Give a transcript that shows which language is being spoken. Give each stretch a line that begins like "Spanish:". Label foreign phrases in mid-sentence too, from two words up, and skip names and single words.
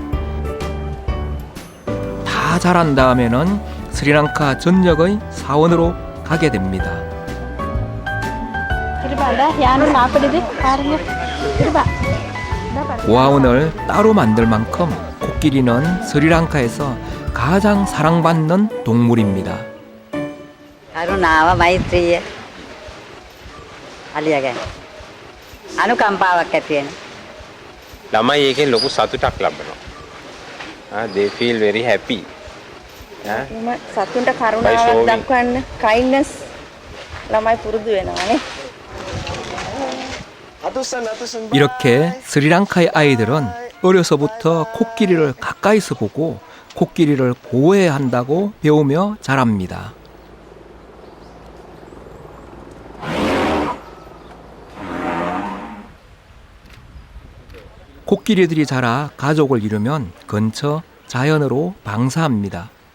Korean: 다 자란 다음에는 스리랑카 전역의 사원으로 가게 됩니다. 고아원을 따로 만들 만큼 코끼리는 스리랑카에서 가장 사랑받는 동물입니다.
Sinhala: කරුණාව මෛත්‍රිය අලියගෙන් අනුකම්පාවක් ඇති වෙන ළමයි ඒකෙන් ලොකු සතුටක් ලබනවා.
English: They feel very happy.
Sinhala: සතුන්ට කරුණාවක් දක්වන්න kindness ළමයි පුරුදු වෙනවානේ.
Korean: 이렇게 스리랑카의 아이들은 어려서부터 코끼리를 가까이서 보고 코끼리를 보호해야 한다고 배우며 자랍니다. 코끼리들이 자라 가족을 이루면 근처 자연으로 방사합니다.